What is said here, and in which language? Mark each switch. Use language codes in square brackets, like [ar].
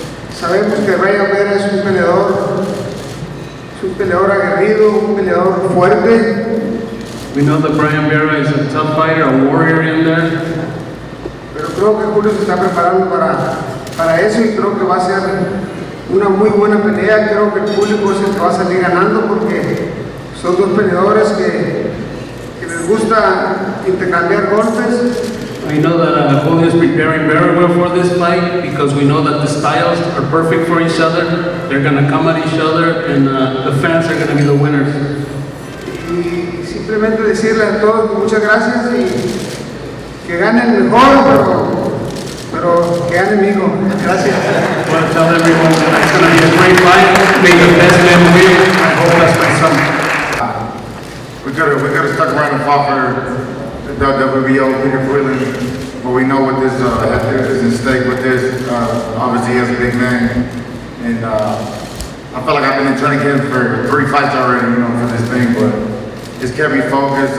[es] Sabemos que Brian Vera es un peleador aguerrido, un peleador fuerte. [en] We know that Brian Vera is a tough fighter, a warrior in there. [es] Pero creo que Julio se está preparando para eso y creo que va a ser una muy buena pelea. Creo que el público es el que va a salir ganando porque son dos peleadores que les gusta intercambiar golpes. [en] I know that Julio is preparing very well for this fight because we know that the styles are perfect for each other. They're going to come at each other and the fans are going to be the winners. [es] Y simplemente decirle a todos que muchas gracias y que gane el mejor, pero que gane mi hijo. Gracias. [en] I want to tell everyone that it's going to be a great fight. May the best man win. I hope that's my son. We could have stuck around and fought for the WBO, Peter Freeland, but we know what this is in stake with this. Obviously, he has a big name, and I feel like I've been in training camp for 3 fights already, for this thing, but it's kept me focused.